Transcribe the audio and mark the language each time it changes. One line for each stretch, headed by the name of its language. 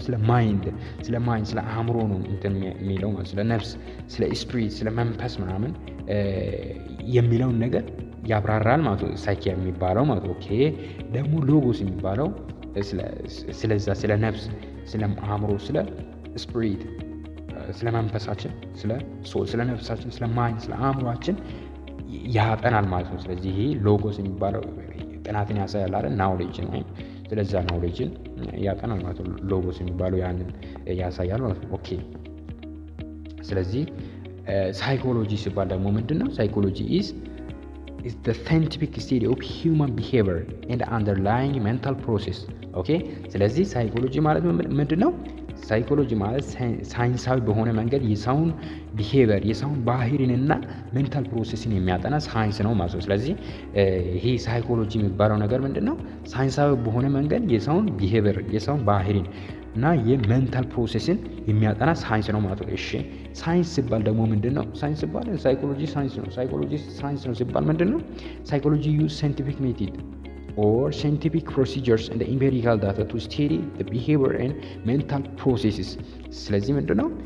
Amharic: ስለ ማይንድ፣ ስለ አእምሮ ነው እንትን የሚለው ማለት፣ ስለ ነፍስ፣ ስለ ስፒሪት፣ ስለ መንፈስ ምናምን የሚለውን ነገር ያብራራል ማለት ነው ሳይኪያ የሚባለው ማለት ነው። ኦኬ፣ ደግሞ ሎጎስ የሚባለው ስለዛ ስለ ነፍስ፣ ስለ አእምሮ፣ ስለ ስፒሪት፣ ስለ መንፈሳችን፣ ስለ ሶል፣ ስለ ነፍሳችን፣ ስለ ማይንድ፣ ስለ አእምሯችን ያጠናል ማለት ነው። ስለዚህ ይሄ ሎጎስ የሚባለው ጥናትን ያሳያል አይደል? ናውሌጅን ወይም ስለዛ ናውሌጅን ያጠናል ማለት ነው። ሎጎስ የሚባለው ያንን ያሳያል ማለት ነው። ኦኬ፣ ስለዚህ ሳይኮሎጂ ሲባል ደግሞ ምንድነው?
English: ሳይኮሎጂ is the scientific study of human behavior and underlying mental process።
Amharic: ኦኬ፣ ስለዚህ ሳይኮሎጂ ማለት ምንድነው? ሳይኮሎጂ ማለት ሳይንሳዊ በሆነ መንገድ የሰውን ቢሄቪየር፣ የሰውን ባህሪንና ሜንታል ፕሮሴስን የሚያጠና ሳይንስ ነው ማለት ነው። ስለዚህ ይሄ ሳይኮሎጂ የሚባለው ነገር ምንድነው? ሳይንሳዊ በሆነ መንገድ የሰውን ቢሄቪየር፣ የሰውን ባህሪን እና የሜንታል ፕሮሴስን የሚያጠና ሳይንስ ነው ማለት ነው። እሺ፣ ሳይንስ ሲባል ደግሞ ምንድነው? ሳይንስ ሲባል ሳይኮሎጂ ሳይንስ ነው። ሳይኮሎጂ ሳይንስ ነው ሲባል ምንድነው?
English: ሳይኮሎጂ ዩዝ ሳይንቲፊክ ሜቶድ or scientific procedures and empirical data to study the behavior and mental processes።
Amharic: ስለዚህ ምንድነው?